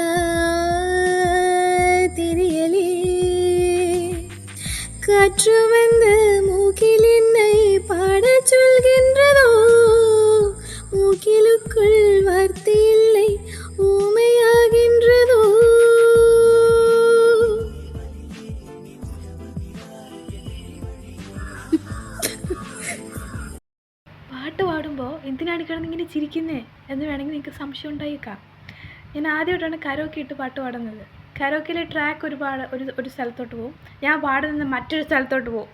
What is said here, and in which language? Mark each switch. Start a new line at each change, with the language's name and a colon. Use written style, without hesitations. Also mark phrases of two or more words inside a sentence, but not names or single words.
Tamil: தெரியலே காற்று வந்து மூக்கில் என்னை பாடச் சொல்கின்றதோ மூக்கிலுக்குள் வார்த்தை இல்லை ஊமையாகின்றதோ
Malayalam: പാട്ട് പാടുമ്പോൾ എന്തിനാണ് കിടന്നിങ്ങനെ ചിരിക്കുന്നേ എന്ന് വേണമെങ്കിൽ നിങ്ങൾക്ക് സംശയം ഉണ്ടായേക്കാം. ഞാൻ ആദ്യമായിട്ടാണ് കരോക്കെ ഇട്ട് പാട്ട് പാടുന്നത്. കരോക്കയിലെ ട്രാക്ക് ഒരു സ്ഥലത്തോട്ട് പോകും, ഞാൻ പാടുന്നത് മറ്റൊരു സ്ഥലത്തോട്ട് പോകും.